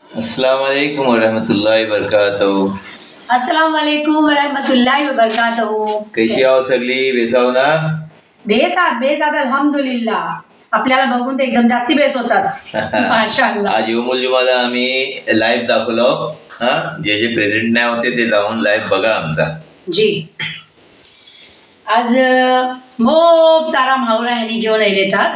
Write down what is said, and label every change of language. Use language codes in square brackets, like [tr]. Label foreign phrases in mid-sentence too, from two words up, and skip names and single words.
[ar] السلام عليكم ورحمة الله وبركاته. السلام عليكم ورحمة الله وبركاته. [mr] कशी आहो सगळी? बेसाव ना? बेसात अल्हम्दुलिल्लाह। आपल्याला बघून तर एकदम जास्ती बेस होतात माशाअल्लाह। आज यौमुल जुमाला आम्ही लाईव्ह दाखवलो। जे जे प्रेझेंट नाही होते ते जाऊन लाईव्ह बघा आमचा जी। आज खूप सारा मावरा ह्यांनी घेऊन येतात।